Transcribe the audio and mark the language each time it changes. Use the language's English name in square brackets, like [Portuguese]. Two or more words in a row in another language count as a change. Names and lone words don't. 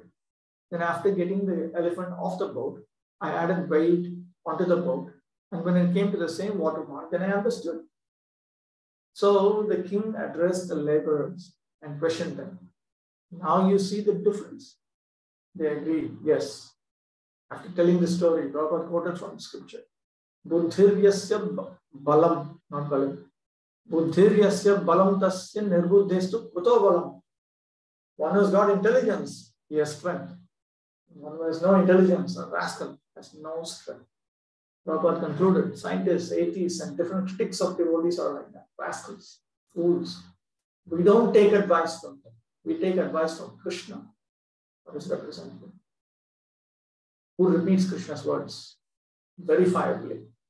[English] Then after getting the elephant off the boat, I added weight onto the boat. And when it came to the same watermark, then I understood." So the king addressed the laborers and questioned them. "Now you see the difference?" They agreed, "Yes." After telling the story, Prabhupada quoted from scripture, [Sanskrit] "बुद्धिर्यस्य बलम्," not balam, "बुद्धिर्यस्य बलं तस्य निर्बुद्धेस्तु कुतो बलम्." [English] One who has got intelligence, he has strength. One who has no intelligence, a rascal, has no strength. Prabhupada concluded, scientists, atheists, and different critics of devotees are like that, rascals, fools. We don't take advice from them. We take advice from Krishna, or his representative, who repeats Krishna's words verifiably.